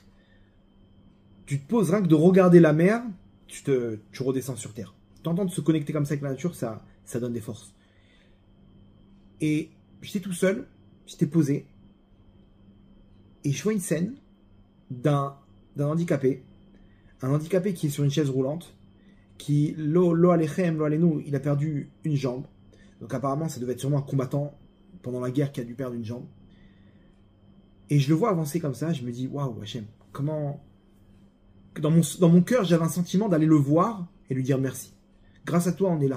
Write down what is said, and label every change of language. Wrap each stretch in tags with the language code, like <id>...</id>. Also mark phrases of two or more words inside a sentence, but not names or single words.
<fr>Tu te poses rien que de regarder la mer, tu redescends sur terre. T'entends de se connecter comme ça avec la nature, ça donne des forces. Et j'étais tout seul, j'étais posé, et je vois une scène d'un handicapé, un handicapé qui est sur une chaise roulante, qui,</fr> <he>לא עליכם לא עלינו,</he> <fr>il a perdu une jambe. Donc apparemment, ça devait être sûrement un combattant pendant la guerre qui a dû perdre une jambe. Et je le vois avancer comme ça, je me dis, waouh, Hachem, comment... Dans mon cœur, j'avais un sentiment d'aller le voir et lui dire merci. Grâce à toi, on est là.</fr>